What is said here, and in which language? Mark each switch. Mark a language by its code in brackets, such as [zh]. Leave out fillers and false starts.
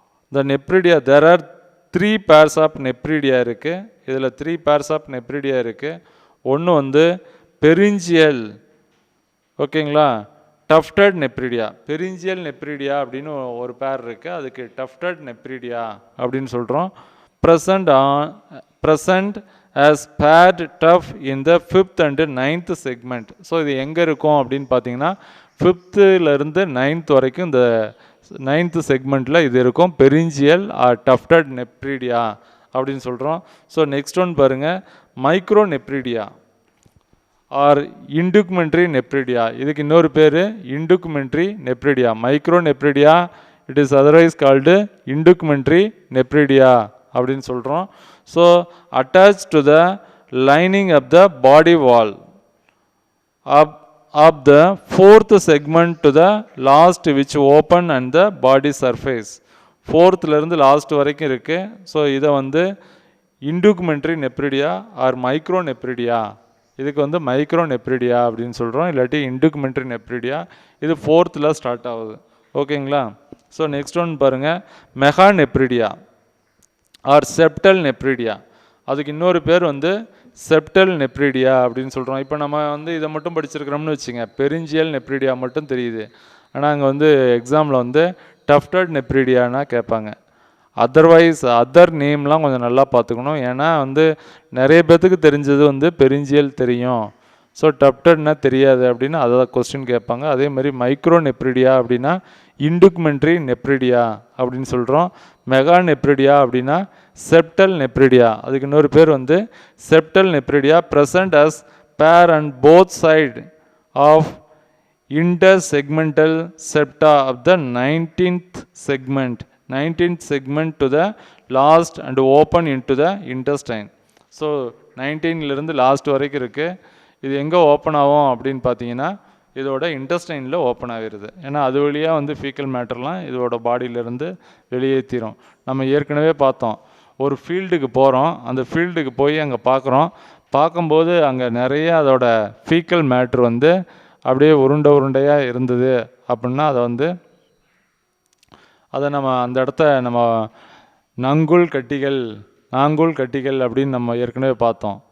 [ta] இந்த நெப்ரீடியா [en] there are 3 pairs of [ta] நெப்ரீடியா இருக்குது. இதில் 3 pairs ஆஃப் நெப்ரீடியா இருக்குது. ஒன்று வந்து பெரிஞ்சியல், ஓகேங்களா, டஃப்டட் நெப்ரீடியா. பெரிஞ்சியல் நெப்ரீடியா அப்படின்னு ஒரு பேர் இருக்குது, அதுக்கு டஃப்டட் நெப்ரீடியா அப்படின்னு சொல்கிறோம். [en] Present as paired tough in the 5th and 9th segment. [ta] So இது எங்கே இருக்கும் அப்படின்னு பார்த்தீங்கன்னா 5th to 9th வரைக்கும் இந்த 9th செக்மெண்ட்டில் இது இருக்கும். பெரிஞ்சியல் ஆர் டஃப்டட் நெப்ரீடியா அப்படின்னு சொல்கிறோம். ஸோ நெக்ஸ்ட் ஒன் பாருங்கள், மைக்ரோ நெப்ரீடியா ஆர் இண்டுக்மெண்ட்ரி நெப்ரீடியா. இதுக்கு இன்னொரு பேர் இண்டுக்மெண்ட்ரி நெப்ரீடியா. Micro நெப்ரீடியா [en] it is otherwise called [ta] இண்டுக்மெண்ட்ரி நெப்ரீடியா அப்படின்னு சொல்கிறோம். [en] So attached to the lining of the body wall of the 4th segment to the last which open and the body surface. [ta] 4thலேருந்து last வரைக்கும் இருக்குது. So இதை வந்து இண்டுக்மெண்ட்ரி நெப்ரீடியா R micro நெப்ரீடியா, இதுக்கு வந்து micro நெப்ரீடியா அப்படின்னு சொல்கிறோம், இல்லாட்டி இண்டுக்மெண்ட்ரி நெப்ரீடியா. இது 4th ஸ்டார்ட் ஆகுது. ஓகேங்களா, ஸோ நெக்ஸ்ட் ஒன் பாருங்கள், மெகா நெப்ரீடியா ஆர் செப்டல் நெப்ரீடியா. அதுக்கு இன்னொரு பேர் வந்து செப்டல் நெப்ரீடியா அப்படின்னு சொல்கிறோம். இப்போ நம்ம வந்து இதை மட்டும் படிச்சிருக்கிறோம்னு வச்சுங்க, பெரிஞ்சியல் நெப்ரீடியா மட்டும் தெரியுது. ஆனால் அங்கே வந்து எக்ஸாமில் வந்து டஃப்டட் நெப்ரீடியானா கேட்பாங்க. அதர்வைஸ் அதர் நேம்லாம் கொஞ்சம் நல்லா பார்த்துக்கணும். ஏன்னா வந்து நிறைய பேர்த்துக்கு தெரிஞ்சது வந்து பெரிஞ்சியல் தெரியும், ஸோ டஃப்டட்னா தெரியாது அப்படின்னு அதை கொஸ்டின் கேட்பாங்க. அதே மாதிரி மைக்ரோ நெப்ரீடியா அப்படின்னா இண்டுக்மெண்ட்ரி நெப்ரீடியா அப்படின்னு சொல்கிறோம். மெகா நெப்ரீடியா அப்படின்னா செப்டல் நெப்ரீடியா, அதுக்கு இன்னொரு பேர் வந்து செப்டல் நெப்ரீடியா. [en] Present as pair and both side of intersegmental septa of the 19th segment to the last and open into the intestine. [ta] So 19லேருந்து last வரைக்கும் இருக்குது. இது எங்கே ஓப்பன் ஆகும் அப்படின்னு பார்த்தீங்கன்னா இதோட இன்டெஸ்டைனில் ஓப்பன் ஆகிடுது. ஏன்னா அது வழியாக வந்து ஃபீக்கல் மேட்டர்லாம் இதோட பாடியிலேருந்து வெளியேற்றிடும். நம்ம ஏற்கனவே பார்த்தோம், ஒரு ஃபீல்டுக்கு போகிறோம், அந்த ஃபீல்டுக்கு போய் அங்கே பார்க்கும்போது அங்கே நிறைய அதோட ஃபீக்கல் மேட்ரு வந்து அப்படியே உருண்டையாக இருந்தது அப்படின்னா அதை நம்ம அந்த இடத்த நம்ம நாங்கூல் கட்டிகள் அப்படின்னு நம்ம ஏற்கனவே பார்த்தோம்.